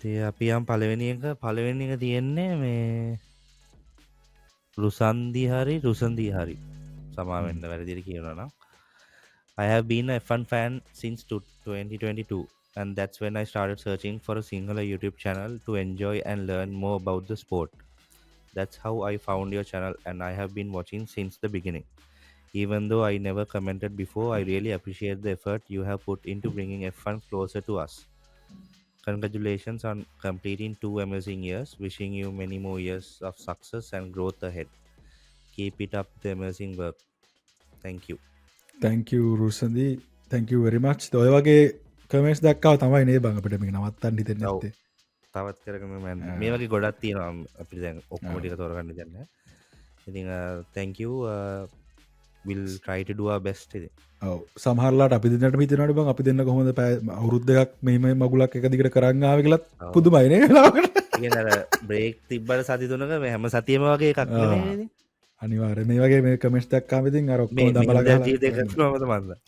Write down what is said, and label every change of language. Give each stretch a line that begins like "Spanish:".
Sinhala: අපි යම් පලවෙනි එක පලවෙනි එක තියෙන්නේ මේ රුසන්දි හරි සමාවෙන්න වැරදිරි කියවනවා
English: I have been a F1 fan since 2022 and that's when I started searching for a singular YouTube channel to enjoy and learn more about the sport. That's how I found your channel and I have been watching since the beginning. Even though I never commented before, I really appreciate the effort you have put into bringing F1 closer to us. Congratulations on completing 2 amazing years. Wishing you many more years of success and growth ahead. Keep it up the amazing work. Thank you. Thank you Rusandi. Thank you very much.
Sinhala: ඔය වගේ comments දැක්කව තමයි නේ බං අපිට මේක නවත්තන්න හිතෙන්නේ නැත්තේ. තවත් කරගම මේ වගේ ගොඩක් තියෙනවා අපිට දැන් ඔක්කොම ටික තෝරගන්න දෙන්න.
English: ඉතින් thank you. We'll try to do our best ඉතින්.
Sinhala: ඔව් සමහරලාට අපි දෙන්නට හිතනවානේ බං අපි දෙන්න කොහොමද අවුරුදු දෙකක් මෙහෙම මගුලක් එක දිගට කරන් ආවේ කියලාත් පුදුමයි නේ වෙලාවකට. ඉතින් අර බ්‍රේක් තිබ්බට සති තුනක මේ හැම සතියෙම වගේ එකක් නෙමෙයි. අනිවාර්යයෙන් මේ වගේ මේ කමෙන්ට්ස් දැක්කාම ඉතින් අර ඔක්කොම දමලා ගහලා ජීවිතේ කරනවද මන්ද?